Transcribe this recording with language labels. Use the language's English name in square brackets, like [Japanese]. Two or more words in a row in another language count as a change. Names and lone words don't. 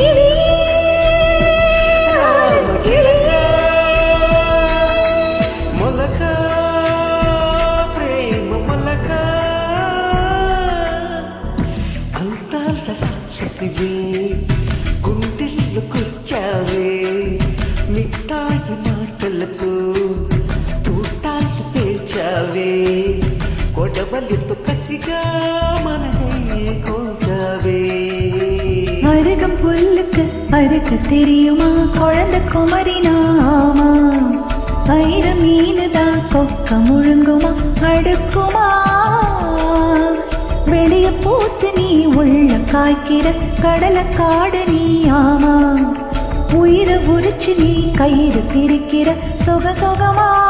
[Telugu] మొలకా ప్రేమ మొలకా అందాల రాక్షసివే గుండెల్లో కూర్చావే మిఠాయి మాటలతో తూటాలు పేర్చావే కొడవలితో కసిగా మనసే కోసావే [Tamil] அருகம் புல்லுக்கு அறுக்க தெரியுமா குழந்தை குமரி நாமா ஐர மீனுதான் கொக்க முழுங்குமா அடுக்குமா வெளிய பூத்து நீ உள்ள காய்க்கிற கடலை காடு நீ ஆமா உயிரை உரிச்சு நீ கயிறு திரிக்கிற சொக சொகமா